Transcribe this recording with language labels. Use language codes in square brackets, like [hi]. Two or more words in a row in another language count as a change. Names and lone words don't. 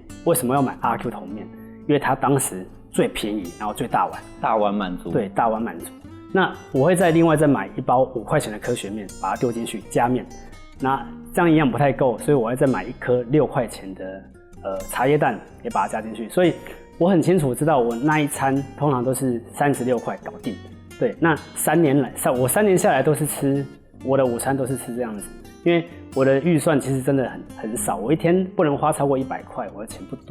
[zh] 為什麼要買阿 Q 桶麵？因為它當時最便宜，然後最大碗，大碗滿足。對，大碗滿足。那我會另外再買一包5塊錢的科學麵，把它丟進去加麵。那這樣營養不太夠，所以我會再買一顆6塊錢的茶葉蛋，也把它加進去。所以我很清楚知道我那一餐通常都是36塊搞定。對，那我3年下來都是吃我的午餐都是吃這樣子，因為我的預算其實真的很少，我一天不能花超過100塊，我的錢不多。